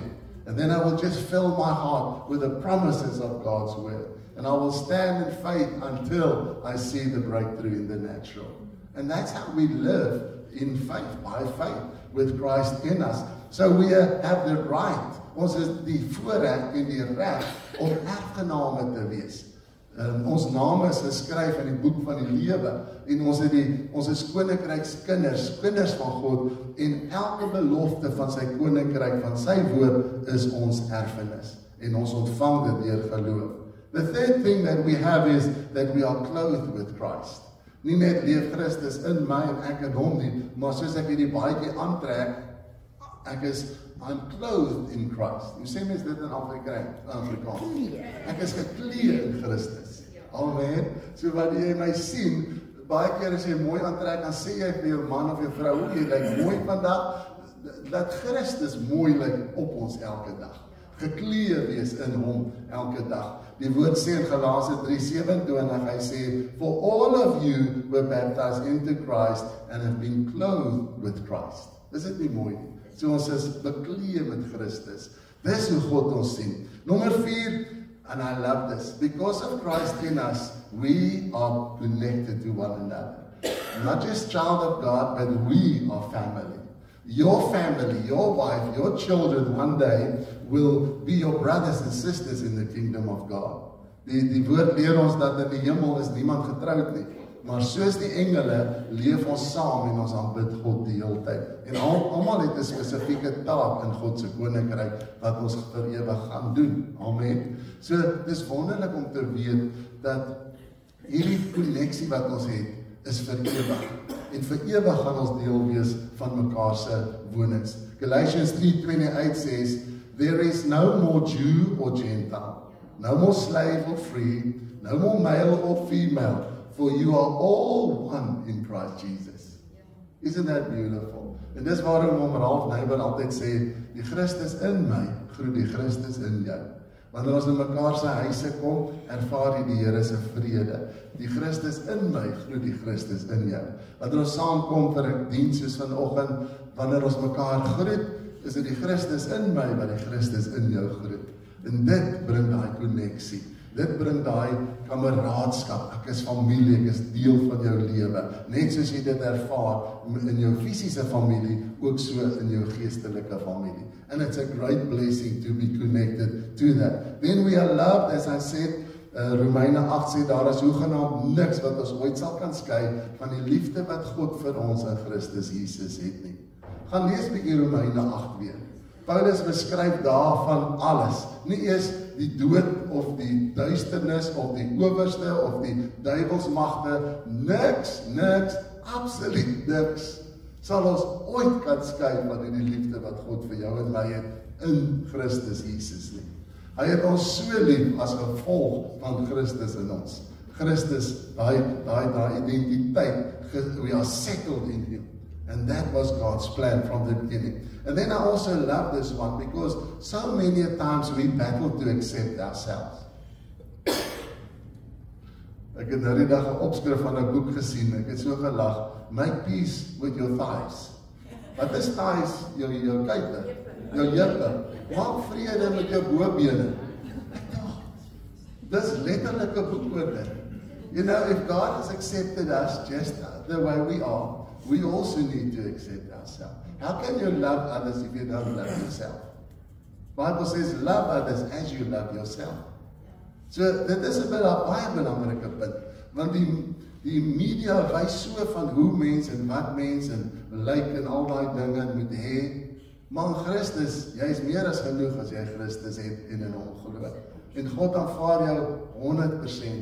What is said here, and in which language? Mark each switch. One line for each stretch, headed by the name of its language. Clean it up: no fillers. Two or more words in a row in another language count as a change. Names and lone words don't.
English: And then I will just fill my heart with the promises of God's word. And I will stand in faith until I see the breakthrough in the natural. And that's how we live in faith, by faith, with Christ in us. So we have the right,
Afrikaans: ons is die voorreg en die reg om erfgename te wees. Ons name is geskryf in die boek van die lewe en ons is koninkrykskinders, kinders van God en elke belofte van sy koninkryk, van sy woord is ons erfenis en ons ontvang dit deur geloof.
English: The third thing that we have is that we are clothed with Christ.
Afrikaans: Nie net leef Christus in my en ek in hom nie, maar soos ek hierdie baadjie aantrek,
English: I'm clothed in Christ.
Afrikaans: Hoe sê mens dit in Afrikaans? Ek is geklee in Christus. Amen. So wanneer jy my sien, baie keer as jy mooi aantrek, dan sê jy vir jou man of jou vrou, jy lyk mooi vandag, dat Christus mooi lyk op ons elke dag. Geklee wees in hom elke dag. Die woord sê in Galasië 3:27, hy sê,
English: for all of you were baptized into Christ and have been clothed with Christ.
Afrikaans: Is dit nie mooi nie? So ons is beklee met Christus. Dis hoe God ons sien. Nommer 4,
English: and I love this, because of Christ in us, we are connected to one another. Not just child of God, but we are family. Your family, your wife, your children one day will be your brothers and sisters in the kingdom of God.
Afrikaans: Die woord leer ons dat in die hemel is niemand getroud nie. Maar soos die engele leef ons saam en ons aanbid God die hele tyd. En almal het 'n spesifieke taak in God se koninkryk wat ons vir ewig gaan doen. Amen. So dis wonderlik om te weet dat hierdie koneksie wat ons het is vir ewig. En vir ewig gaan ons deel wees van mekaar se wonings.
English: Galatians 3:28 says, there is no more Jew or Gentile, no more slave or free, no more male or female, for you are all one in Christ Jesus. Isn't that beautiful?
Afrikaans: En dis waarom Ralph Neighbor altyd sê, die Christus in my, groet die Christus in jou. Wanneer ons in mekaar se huise kom, ervaar jy die Here se vrede. Die Christus in my, groet die Christus in jou. Wanneer ons saamkom vir 'n diens soos vanoggend, wanneer ons mekaar groet, is dit die Christus in my wat die Christus in jou groet. En dit bring daai koneksie. Dit bring daai kameraadskap. Ek is familie, ek is deel van jou lewe. Net soos jy dit ervaar in jou fisiese familie, ook so in jou geestelike familie.
English: And it's a great blessing to be connected to that. Then we are loved, as I said,
Afrikaans: Romeine 8 sê, daar is hoegenaamd niks wat ons ooit sal kan skei van die liefde wat God vir ons in Christus Jesus het nie. Gaan lees bietjie Romeine 8 weer. Paulus beskryf daarvan alles. Nie eers die dood of die duisternis of die owerste of die duivelsmagte. Niks, absoluut niks sal ons ooit kan skei van die liefde wat God vir jou en my het in Christus Jesus nie. Hy het ons so lief as gevolg van Christus in ons. Christus, daai identiteit,
English: we are settled in Him. And that was God's plan from the beginning. And then I also love this one because so many times we battle to accept ourselves.
Afrikaans: Ek het nou die dag 'n opskrif van 'n boek gesien. Ek het so gelag.
English: Make peace with your thighs.
Afrikaans: Wat is thighs? Jou kuite, jou heupe. Maak vrede met jou bobene. Dis letterlik 'n boek oor dit.
English: You know, if God has accepted us just the way we are, we also need to accept ourselves. How can you love others if you don't love yourself? Bible says, love others as you love yourself. So,
Afrikaans: dit is 'n baie belangrike punt, want die media wys so van hoe mense en wat mense lyk en al daai dinge moet hê. Maar Christus, jy is meer as genoeg as jy Christus het en in hom glo. En God aanvaar jou 100%.